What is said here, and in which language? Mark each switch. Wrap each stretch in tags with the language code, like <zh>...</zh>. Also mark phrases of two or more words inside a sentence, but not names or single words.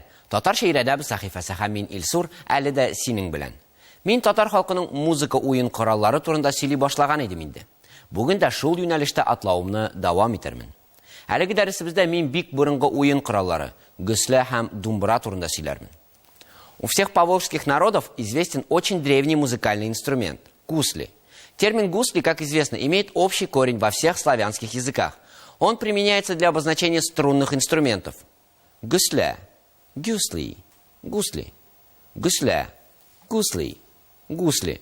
<tt>Татарча ирәдәб сәхифәсе һәм мин Илсур, әле дә синең белән. Мин татар халкының музыка уен кораллары турында сөйли башлаган идем инде. Бүген дә шул юнәлештә атлавымны дәвам итермен. Әлеге дәресебездә мин бик борынгы уен кораллары, гөслә һәм думбра турында сөйләрмен.</tt> <ru>У всех поволжских народов известен очень древний музыкальный инструмент – гусли. Термин «гусли», как известно, имеет общий корень во всех славянских языках. Он применяется для обозначения струнных инструментов. Гусля, гюсли, гусли, гусля, гусли, гусли.</ru>